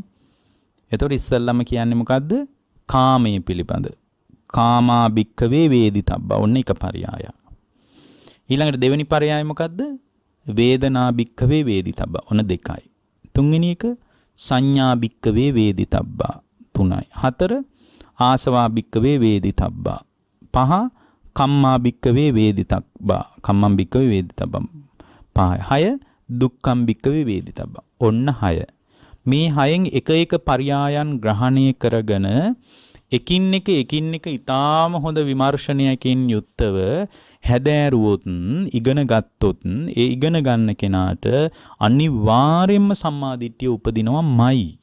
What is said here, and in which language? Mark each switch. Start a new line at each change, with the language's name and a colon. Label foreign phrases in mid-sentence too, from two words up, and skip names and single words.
Sinhala: එතකොට ඉස්සල්ලාම කියන්නේ මොකද්ද? කාමයේ පිළිබඳ.
Pali: කාමා භික්ඛවේ වේදිතබ්බා.
Sinhala: ඔන්න එක පරයයක්. ඊළඟට දෙවෙනි පරයය මොකද්ද?
Pali: වේදනා භික්ඛවේ වේදිතබ්බා.
Sinhala: ඔන්න දෙකයි. තුන්වෙනි එක
Pali: සංඥා භික්ඛවේ වේදිතබ්බා. 3යි. 4 ආසවා භික්ඛවේ වේදිතබ්බා. 5 කම්මා භික්ඛවේ වේදිතබ්බා. කම්මං භික්ඛවේ වේදිතබ්බා. 5යි. 6 දුක්ඛම් භික්ඛවේ වේදිතබ්බා. ඔන්න 6.
Sinhala: මේ 6න් එක එක පරයයන් ග්‍රහණය කරගෙන එකින් එක ඊටාම හොඳ විමර්ශනයකින් යුක්තව හැදෑරුවොත් ඉගෙන ගත්තොත් ඒ ඉගෙන ගන්න කෙනාට අනිවාර්යයෙන්ම සම්මාදිට්ඨිය උපදිනවමයි.